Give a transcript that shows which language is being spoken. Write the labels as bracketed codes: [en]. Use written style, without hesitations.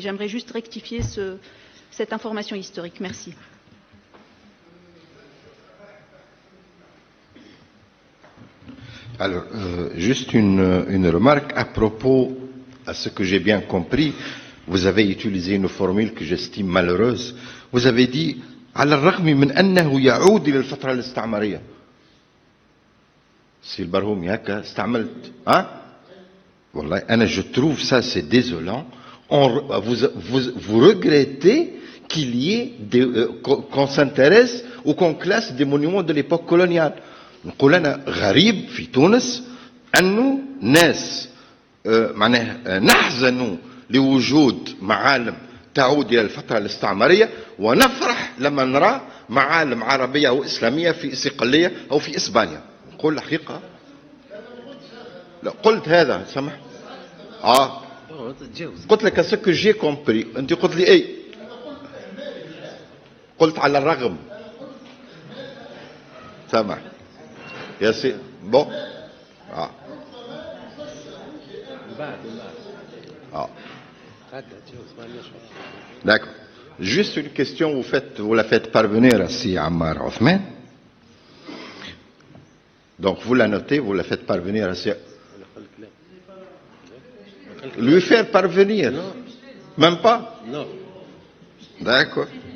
[fr] J'aimerais juste rectifier cette information historique. Merci. Alors, juste une remarque à propos à ce que j'ai bien compris. Vous avez utilisé une formule que j'estime malheureuse. Vous avez dit [ar] على الرغم من أنه يعود إلى الفترة الاستعمارية. سي البرهومي هكا استعملت والله أنا [fr] je trouve ça c'est désolant. Vous regrettez qu'il y ait qu'on s'intéresse ou qu'on classe des monuments de l'époque coloniale. [ar] نقول أنا غريب في تونس أنه ناس معناه نحزن لوجود معالم تعود إلى الفترة الاستعمارية ونفرح لما نرى معالم عربية أو إسلامية في صقلية أو في إسبانيا. نقول الحقيقة لا قلت هذا سمح قلت لك [fr] ce que j'ai compris. [ar] أنت قلت لي إيه؟ قلت على الرغم سمح يا سي [fr] bon D'accord. Juste une question, vous la faites parvenir à Si Ammar Othman. Donc vous la notez, vous la faites parvenir à Si. Lui faire parvenir. Non. Même pas? Non. D'accord.